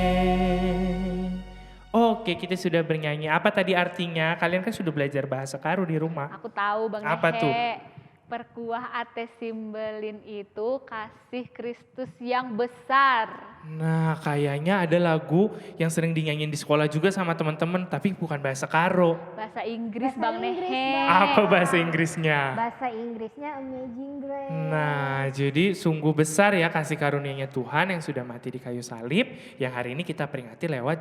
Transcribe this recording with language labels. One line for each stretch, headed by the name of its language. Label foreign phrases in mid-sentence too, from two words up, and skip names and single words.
Indonesian: Oke, kita sudah bernyanyi. Apa tadi artinya? Kalian kan sudah belajar bahasa Karo di rumah. Aku tahu Bang Apa Nehe. tuh?
Batak Karo: Perkuah ate simbelin
Indonesian: itu kasih Kristus yang besar. Nah, kayaknya ada lagu yang sering dinyanyiin di sekolah juga sama teman-teman, tapi bukan bahasa Karo. Bahasa Inggris Bahasa Bang Inggris, Nehe. Bang. Apa bahasa Inggrisnya? Bahasa Inggrisnya Amazing Grace. Nah, jadi sungguh besar ya kasih karunia-Nya Tuhan yang sudah mati di kayu salib, yang hari ini kita peringati lewat